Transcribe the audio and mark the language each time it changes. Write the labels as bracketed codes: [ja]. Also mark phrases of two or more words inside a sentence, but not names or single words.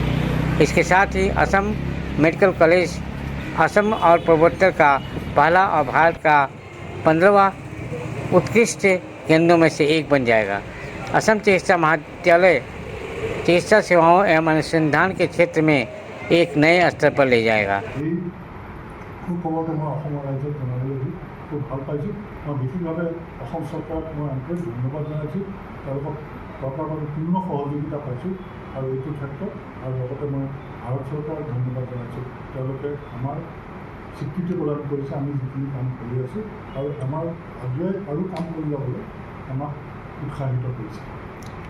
[hi] इसके साथ ही असम मेडिकल कॉलेज असम और पूर्वोत्तर का पहला और भारत का 15वां उत्कृष्ट केंद्रों में से एक बन जाएगा। असम चिकित्सा महाविद्यालय चिकित्सा सेवाओं एवं अनुसंधान के क्षेत्र में एक नए स्तर पर ले जाएगा। [as] সুখবৰটো মই অসমৰ ৰাইজক জনাবলৈ খুব ভাল পাইছোঁ। মই বিশেষভাৱে অসম চৰকাৰক মই আন্তৰিক ধন্যবাদ জনাইছোঁ। তেওঁলোকক চৰকাৰৰ বাবে পূৰ্ণ সহযোগিতা পাইছোঁ আৰু এইটো ক্ষেত্ৰত আৰু লগতে মই ভাৰত চৰকাৰক ধন্যবাদ জনাইছোঁ। তেওঁলোকে আমাৰ স্বীকৃতি প্ৰদান কৰিছে আমি যিখিনি কাম কৰি আছোঁ আৰু আমাৰ আগুৱাই আৰু কাম কৰি যাবলৈ আমাক উৎসাহিত কৰিছে।